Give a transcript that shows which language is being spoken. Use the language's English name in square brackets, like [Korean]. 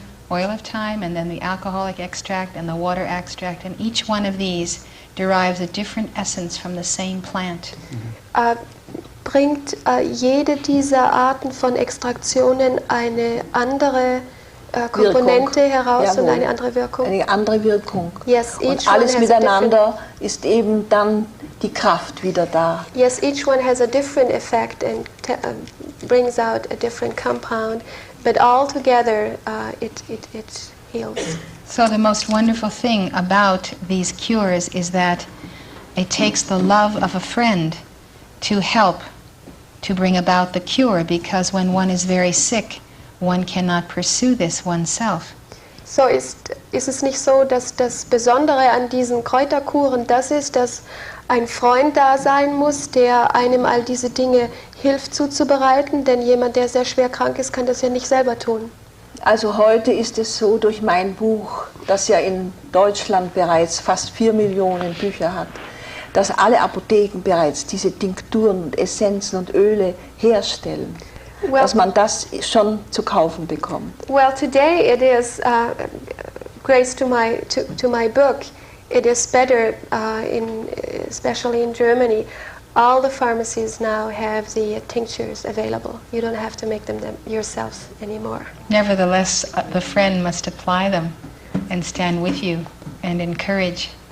[English] Oil of thyme, and then the alcoholic extract and the water extract, and each one of these derives a different essence from the same plant. [German] Bringt jede dieser Arten von Extraktionen eine andere Komponente heraus. Jawohl. Und eine andere Wirkung. Eine andere Wirkung. [English] Yes, each [German] und alles [English] one has a [German] miteinander ist eben dann die Kraft wieder da. [English] Yes, each one has a different effect and brings out a different compound, but all together it heals. So the most wonderful thing about these cures is that it takes the love of a friend to help to bring about the cure, because when one is very sick, one cannot pursue this oneself. [German] So ist es nicht so, dass das Besondere an diesen Kräuterkuren das ist, dass ein Freund da sein muss, der einem all diese Dinge hilft zuzubereiten, denn jemand, der sehr schwer krank ist, kann das ja nicht selber tun. Also heute ist es so, durch mein Buch, das ja in Deutschland bereits fast 4 Millionen Bücher hat, dass alle Apotheken bereits diese Tinkturen und Essenzen und Öle herstellen, dass man das schon zu kaufen bekommt. [English] Well, today it is, grace to my book, it is better, especially in Germany. All the pharmacies now have the tinctures available. You don't have to make them yourselves anymore. Nevertheless, the friend must apply them and stand with you and encourage.